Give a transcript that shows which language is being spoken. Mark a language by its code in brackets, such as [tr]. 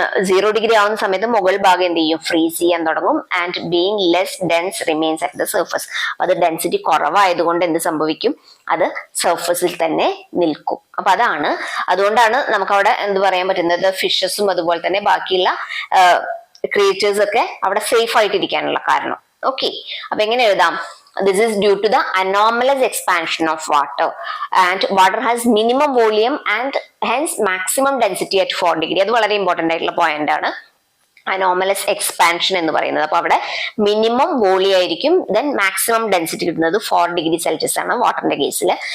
[ml] 0 degree ആവുന്ന സമയത്ത് മുകൾ ഭാഗം എന്ത് ചെയ്യും? ഫ്രീസ് ചെയ്യാൻ തുടങ്ങും. [en] And being less dense remains at the surface. [ml] അത് ഡെൻസിറ്റി കുറവായതുകൊണ്ട് എന്ത് സംഭവിക്കും? അത് സർഫസിൽ തന്നെ നിൽക്കും. അപ്പൊ അതുകൊണ്ടാണ് നമുക്ക് അവിടെ എന്ത് പറയാൻ പറ്റുന്നത്? ഫിഷസും അതുപോലെ തന്നെ ബാക്കിയുള്ള ക്രിയേച്ചേഴ്സ് ഒക്കെ അവിടെ സേഫ് ആയിട്ടിരിക്കാനുള്ള കാരണം. ഓക്കെ, അപ്പൊ എങ്ങനെ എഴുതാം? [en] This is due to the anomalous expansion of water, and water has minimum volume and hence maximum density at 4 degree. [ml] അത് വളരെ ഇമ്പോർട്ടന്റ് ആയിട്ടുള്ള പോയിന്റ് ആണ്, അനോമലസ് എക്സ്പാൻഷൻ എന്ന് പറയുന്നത്. അപ്പൊ അവിടെ മിനിമം വോളിയം ആയിരിക്കും, ദെൻ മാക്സിമം ഡെൻസിറ്റി കിട്ടുന്നത് 4 ഡിഗ്രി സെൽഷ്യസ് ആണ് വാട്ടറിന്റെ കേസിൽ.